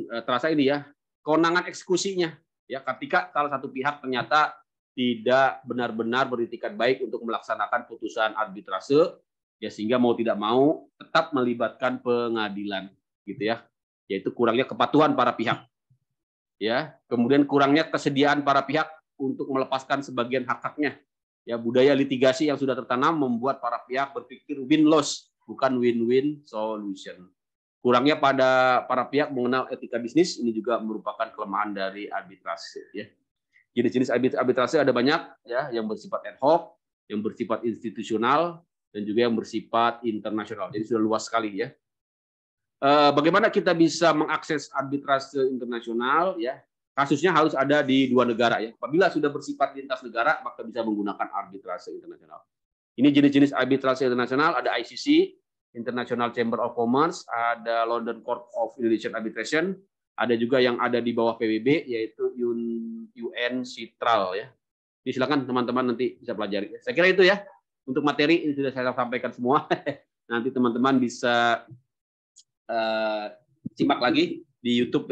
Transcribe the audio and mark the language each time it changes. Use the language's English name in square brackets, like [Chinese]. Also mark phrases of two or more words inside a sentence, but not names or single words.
[Indonesian] terasa ini ya, kewenangan eksekusinya ya, ketika salah satu pihak ternyata tidak benar-benar beritikat baik untuk melaksanakan putusan arbitrase, ya, sehingga mau tidak mau tetap melibatkan pengadilan gitu ya, yaitu kurangnya kepatuhan para pihak, ya, kemudian kurangnya kesediaan para pihak untuk melepaskan sebagian hak-haknya, ya, budaya litigasi yang sudah tertanam membuat para pihak berpikir win-loss bukan [English] win-win solution. [Indonesian] Kurangnya pada para pihak mengenal etika bisnis ini juga merupakan kelemahan dari arbitrase ya. Jenis-jenis arbitrase ada banyak ya, yang bersifat ad hoc, yang bersifat institusional, dan juga yang bersifat internasional. Jadi sudah luas sekali ya. Bagaimana kita bisa mengakses arbitrase internasional ya? Kasusnya harus ada di dua negara ya. Apabila sudah bersifat lintas negara, maka bisa menggunakan arbitrase internasional. Ini jenis-jenis arbitrase internasional, ada ICC, International Chamber of Commerce, ada London Court of Indonesian Arbitration, ada juga yang ada di bawah PBB, yaitu UNCITRAL ya. Jadi silakan teman-teman nanti bisa pelajari. Saya kira itu ya. Untuk materi ini sudah saya sampaikan semua. Nanti teman-teman bisa simak lagi di YouTube ya.